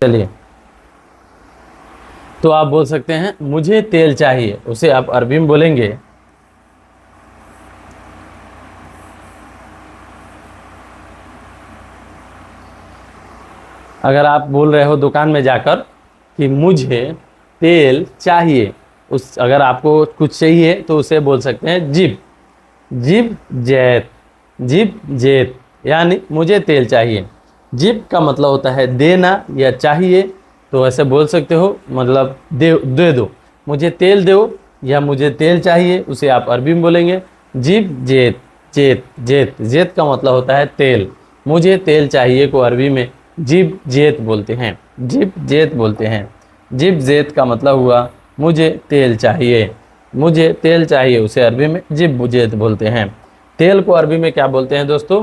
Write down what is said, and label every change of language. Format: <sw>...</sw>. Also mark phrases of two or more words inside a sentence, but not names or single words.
<hi>चलिए तो आप बोल सकते हैं मुझे तेल चाहिए, उसे आप अरबी में बोलेंगे अगर आप बोल रहे हो दुकान में जाकर कि मुझे तेल चाहिए, उस अगर आपको कुछ चाहिए तो उसे बोल सकते हैं</hi> <ar>جيب، جيب زيت، جيب زيت,</ar> <hi>यानी मुझे तेल चाहिए। जिब का मतलब होता है देना या चाहिए, तो ऐसे बोल सकते हो, मतलब दे दो, मुझे तेल दो या मुझे तेल चाहिए, उसे आप अरबी में बोलेंगे</hi> <ar>جيب زيت. زيت، زيت، زيت</ar> <hi>का मतलब होता है तेल। मुझे तेल चाहिए को अरबी में</hi> <ar>جيب زيت</ar> <hi>बोलते हैं।</hi> <ar>جيب زيت</ar> <hi>बोलते हैं।</hi> <ar>جيب زيت</ar> <hi>का मतलब हुआ मुझे तेल चाहिए। मुझे तेल चाहिए, उसे अरबी में</hi> <ar>جيب زيت</ar> <hi>बोलते हैं। तेल को अरबी में क्या बोलते हैं दोस्तों?</hi>